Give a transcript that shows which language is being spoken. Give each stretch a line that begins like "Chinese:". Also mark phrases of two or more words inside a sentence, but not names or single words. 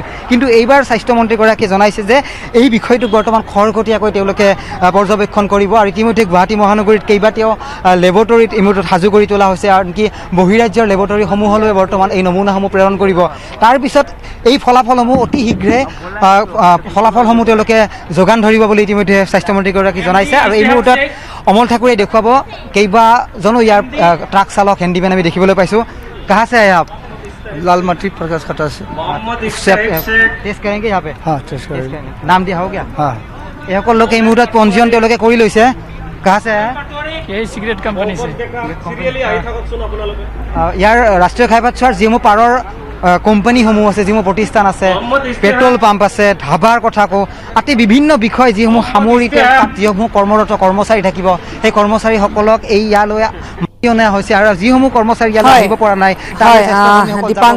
Assamese: কিন্তু এইবাৰ স্বাস্থ্যমন্ত্ৰীগৰাকীয়ে জনাইছে যে এই বিষয়টোক বৰ্তমান খৰতকীয়াকৈ তেওঁলোকে পৰ্যবেক্ষণ কৰিব আৰু ইতিমধ্যে গুৱাহাটী মহানগৰীত কেইবাটাও লেবৰেটৰীত ইতিমধ্যে সাজু কৰি তোলা হৈছে, আনকি বহিৰাজ্যৰ লেবৰেটৰীসমূহলৈ বৰ্তমান এই নমুনাসমূহ প্ৰেৰণ কৰিব। তাৰপিছত এই ফলাফলসমূহ অতি শীঘ্ৰে ফলাফলসমূহ তেওঁলোকে যোগান ধৰিব বুলি ইতিমধ্যে স্বাস্থ্যমন্ত্ৰীগৰাকী জনাইছে। আৰু এই মুহূৰ্তত অমল ঠাকুৰে দেখুৱাব কেইবাজনো ইয়াৰ ট্ৰাক চালক হেণ্ডিমেন আমি দেখিবলৈ পাইছোঁ।
Hindi: कहाँ से आए आप? लाल मट्टी प्रकाश खटा से। टेस्ट करेंगे यहाँ पे? हाँ टेस्ट करेंगे। नाम दिया हो गया? हाँ
Assamese: এইসকল লোক এই মুহূৰ্তত পঞ্জীয়ন তেওঁলোকে কৰি লৈছে।
Hindi: कहाँ से आए? यही सिगरेट कंपनी से।
Assamese: ইয়াৰ ৰাষ্ট্ৰীয় ঘাইপথছোৱাৰ যিসমূহ পাৰৰ কোম্পানীসমূহ আছে, যিসমূহ প্ৰতিষ্ঠান আছে, পেট্ৰল পাম্প আছে, ধাবাৰ কথা কওঁ, আদি বিভিন্ন বিষয় যিসমূহ সামৰি তাত যিসমূহ কৰ্মৰত কৰ্মচাৰী থাকিব সেই কৰ্মচাৰীসকলক এই ইয়ালৈ অনা হৈছে আৰু যিসমূহ কৰ্মচাৰী ইয়ালৈ আহিব পৰা নাই